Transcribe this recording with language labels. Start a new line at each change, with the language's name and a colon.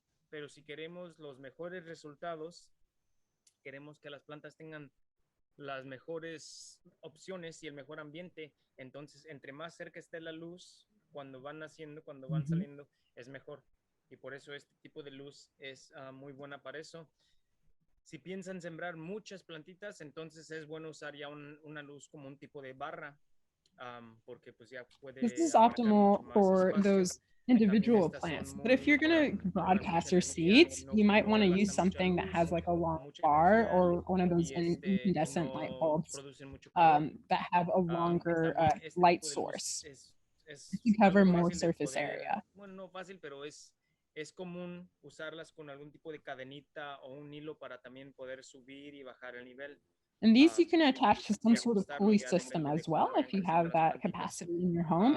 Spanish: Pero si queremos los mejores resultados, queremos que las plantas tengan las mejores opciones y el mejor ambiente, entonces entre más cerca esté la luz cuando van naciendo, cuando van saliendo, es mejor, y por eso este tipo de luz es muy buena para eso. Si piensan sembrar muchas plantitas, entonces es bueno usar ya una luz como un tipo de barra, porque pues ya puede.
English: This is optimal for those individual plants, but if you're going to broadcast your seeds, you might want to use something that has like a long bar or one of those incandescent light bulbs that have a longer light source to cover more surface area.
Spanish: Bueno, no fácil, pero es común usarlas con algún tipo de cadenita o un hilo para también poder subir y bajar el nivel.
English: And these you can attach to some sort of pulley system as well if you have that capacity in your home.